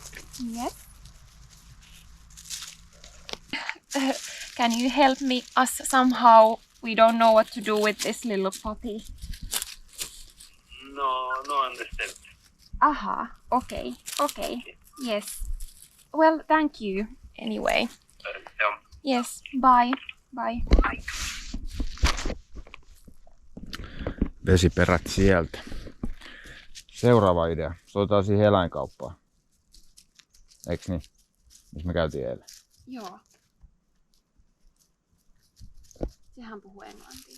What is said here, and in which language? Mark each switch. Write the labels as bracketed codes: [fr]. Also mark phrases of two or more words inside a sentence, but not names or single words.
[en] Yes. Can you help us somehow? We don't know what to do with this little puppy. No understand. Aha, okay. Yes. Well, thank you anyway. Yeah. Yes, bye. [fi] Vesiperät sieltä. Seuraava idea. Soitetaan siihen eläinkauppaan. Eiks niin? Missä me käytiin eilen. Joo. Sehän puhuu englantia.